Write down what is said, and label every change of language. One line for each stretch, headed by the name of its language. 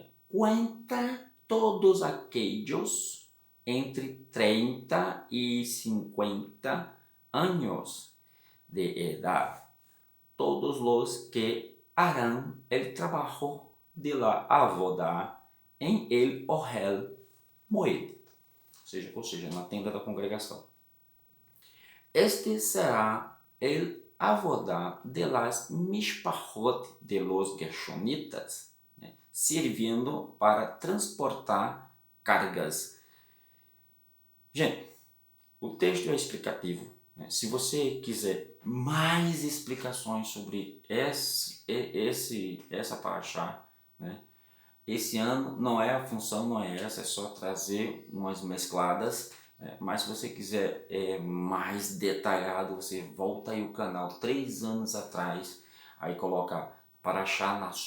Spanish: Conta todos aquellos entre 30 y 50 años de edad, todos los que harán el trabajo de la avodah en el Ohel Moed.
Portuguese: Ou seja, na tenda da congregação.
Spanish: Este será el avodá de las mishpachot de los gershonitas, né,
Portuguese: servindo para transportar cargas. Gente, o texto é explicativo, né? Se você quiser mais explicações sobre essa paraxá, né, esse ano a função não é essa, é só trazer umas mescladas, mas se você quiser mais detalhado, você volta aí o canal 3 anos atrás, aí coloca Parashá